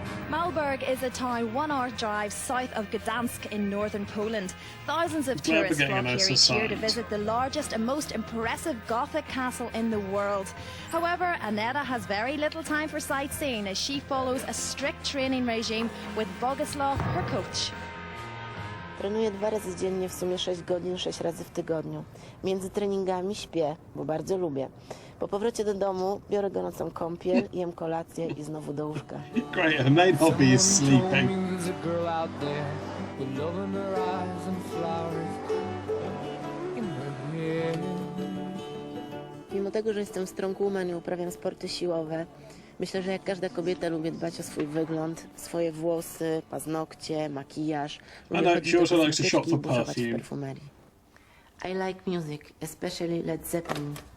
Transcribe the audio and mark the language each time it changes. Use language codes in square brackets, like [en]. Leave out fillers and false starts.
[en] Malbork is a town 1 hour drive south of Gdansk in northern Poland. Thousands of tourists flock here each year to visit the largest and most impressive Gothic castle in the world. However, Annetta has very little time for sightseeing as she follows a strict training regime with Boguslaw, her coach. [pl] Trenuję 2 razy dziennie, w sumie 6 godzin, 6 razy w tygodniu. Między treningami śpię, bo bardzo lubię. Po powrocie do domu biorę gorącą kąpiel, jem kolację i znowu do łóżka. [en] Great, her main hobby is sleeping. [pl] Mimo tego, że jestem [en] strong woman [pl] i uprawiam sporty siłowe, myślę, że jak każda kobieta lubię dbać o swój wygląd, swoje włosy, paznokcie, makijaż. Lubię chodzić do kosmetyczki i burzować w perfumerii. [en] I like music, especially Led Zeppelin.